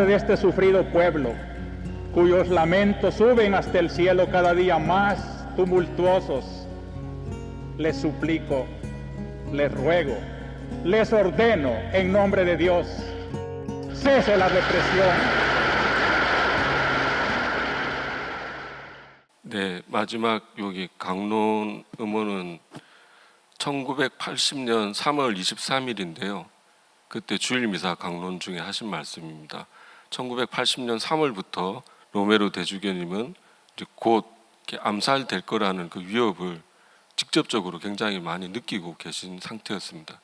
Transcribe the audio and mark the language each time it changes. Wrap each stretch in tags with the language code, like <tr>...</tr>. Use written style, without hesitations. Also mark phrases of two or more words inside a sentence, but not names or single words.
<es>de este sufrido pueblo, cuyos lamentos suben hasta el cielo cada día más tumultuosos, les suplico, les ruego, les ordeno en nombre de Dios, cese la represión.</es> <ko>네, 마지막 여기 강론 음원은 1980년 3월 23일인데요. 그때 주일미사 강론 중에 하신 말씀입니다. 1980년 3월부터 로메로 대주교님은 이제 곧 이렇게 암살될 거라는 그 위협을 직접적으로 굉장히 많이 느끼고 계신 상태였습니다.</ko>